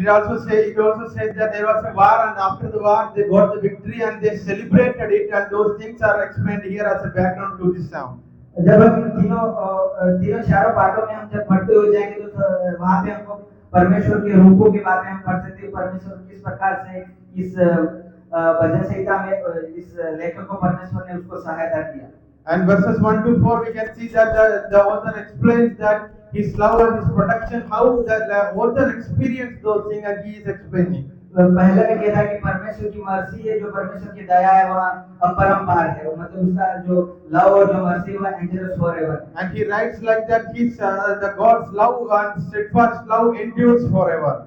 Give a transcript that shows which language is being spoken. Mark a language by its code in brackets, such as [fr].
[en] And it also says that there was a war, and after the war they got the victory and they celebrated it, and those things are explained here as a background to this psalm. [hi] जब हम तीनों चारों पाठों में हम जब पढ़ते हो जाएंगे तो वहाँ पे हमको परमेश्वर के रूपों के बारे में हम पढ़ सकते हैं, परमेश्वर किस प्रकार से इस भजन संहिता में इस लेखक को परमेश्वर ने उसको सहायता किया। [en] And verses 1 to 4 we can see that the author explains that his love and his protection, how the author experienced those things, and he is explaining. [hi] पहले में कहता है कि परमेश्वर की मर्सी है, जो परमेश्वर की दया है वहाँ अपरंपार है, मतलब उसका जो लव और जो मर्सी वह [en] endures forever. And he writes like that his the God's love and steadfast love endures forever.